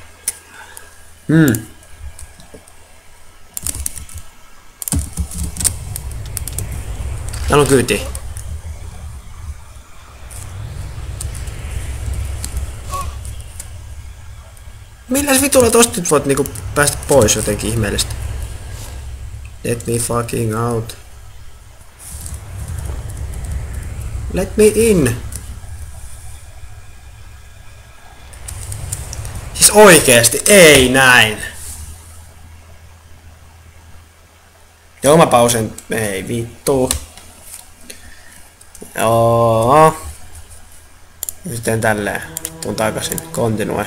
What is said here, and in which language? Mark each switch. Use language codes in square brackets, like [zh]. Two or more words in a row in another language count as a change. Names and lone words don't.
[fi] Täällä on kyyti. Millä vitulla tosta nyt voit niinku päästä pois jotenkin ihmeellistä? [en] Let me fucking out. Let me in. [fi] Siis oikeesti, ei näin. Joo, mä pausen. Ei vittu. Joo. Ja sitten tälleen. Tuun takaisin. Continue.